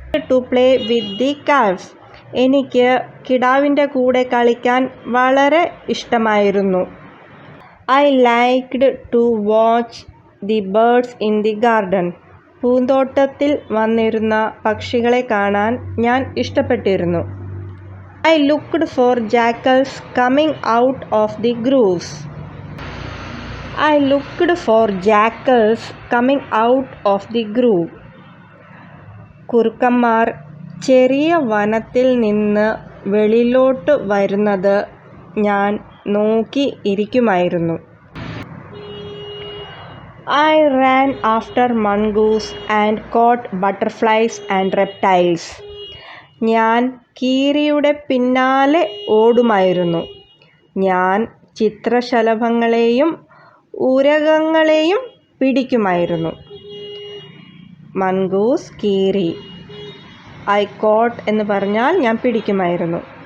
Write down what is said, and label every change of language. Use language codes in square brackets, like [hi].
[en] To play with the calves. [ml] എനിക്ക് കിടാവിൻ്റെ കൂടെ കളിക്കാൻ വളരെ ഇഷ്ടമായിരുന്നു. [en] I liked to watch the birds in the garden. [ml] പൂന്തോട്ടത്തിൽ വന്നിരുന്ന പക്ഷികളെ കാണാൻ ഞാൻ ഇഷ്ടപ്പെട്ടിരുന്നു. [en] I looked for jackals coming out of the grooves. I looked for jackals coming out of the groove. [ml] കുറുക്കന്മാർ ചെറിയ വനത്തിൽ നിന്ന് വെളിയിലോട്ട് വരുന്നത് ഞാൻ നോക്കി ഇരിക്കുമായിരുന്നു. [en] I ran after mongoose and caught butterflies and reptiles. [ml] ഞാൻ കീരിയുടെ പിന്നാലെ ഓടുമായിരുന്നു. ഞാൻ ചിത്രശലഭങ്ങളെയും ഉരഗങ്ങളെയും പിടിക്കുമായിരുന്നു. മൺഗൂസ്, കീരി. ഐ കോട്ട് എന്ന് പറഞ്ഞാൽ ഞാൻ പിടിക്കുമായിരുന്നു.